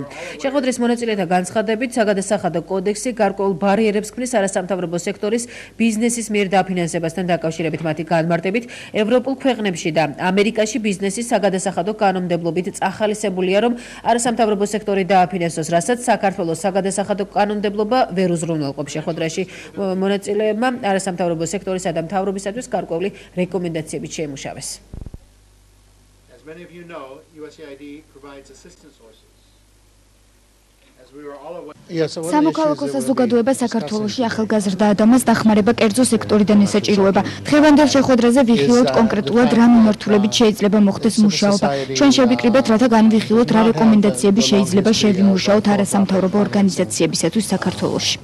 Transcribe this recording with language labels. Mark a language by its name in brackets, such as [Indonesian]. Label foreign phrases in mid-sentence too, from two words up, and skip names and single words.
[Georgian] შეხვედრის მონაწილეთა განცხადებით, საგადასახადო კოდექსი გარკვეულ ბარიერებს ქმნის არასამთავრობო სექტორის ბიზნესის მიერ დაფინანსებასთან დაკავშირებით მათი განმარტებით, ევროპულ ქვეყნებში და ამერიკაში ბიზნესის საგადასახადო კანონმდებლობით წახალისებულია, რომ არასამთავრობო სექტორი დააფინანსოს, რასაც საქართველოს საგადასახადო კანონმდებლობა ვერ უზრუნველყოფს. შეხვედრაში მონაწილეებმა არასამთავრობო სექტორისა და მთავრობისათვის გარკვეული რეკომენდაციები შეიმუშავეს. [English] As many of you know, USAID provides assistance sources. [Georgian] სამოქალაქო საზოგადოება საქართველოში ახალგაზრდა ადამიანს დახმარება კერძო სექტორიდან ესაჭიროება. დღევანდელ შეხვედრაზე ვიხილავთ კონკრეტულად რა მიმართულებით შეიძლება მოხდეს მუშაობა. ჩვენ შევიკრიბეთ, რათა განვიხილოთ რა რეკომენდაციები შეიძლება შევიმუშაოთ არასამთავრობო ორგანიზაციებისათვის საქართველოში.